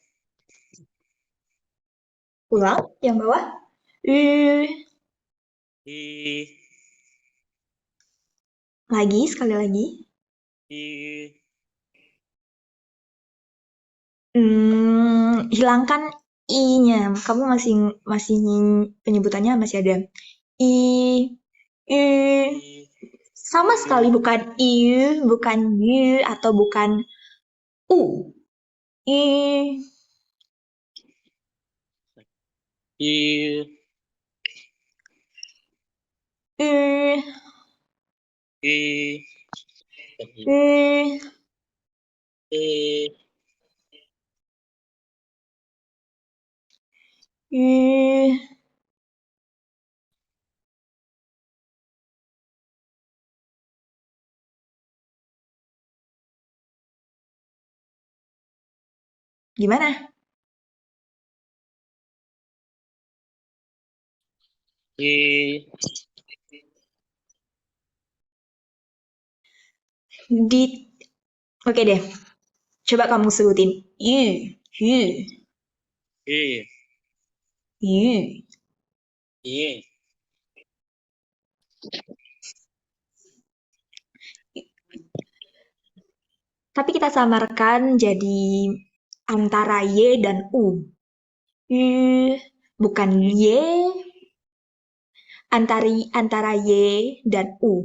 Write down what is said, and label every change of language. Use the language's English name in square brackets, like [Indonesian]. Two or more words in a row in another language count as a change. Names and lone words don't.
[Indonesian] Ulang, yang bawah. I, Lagi, sekali lagi. I, Hilangkan i-nya. Kamu masih masih penyebutannya masih ada i, i. I, Sama sekali bukan i, bukan y atau bukan u. I, I, i, I, i. I, I. Gimana? I. Oke deh. Coba kamu sebutin. Y, I, y. I. Tapi kita samarkan jadi antara Y dan U. Y, bukan Y, antara Y dan U.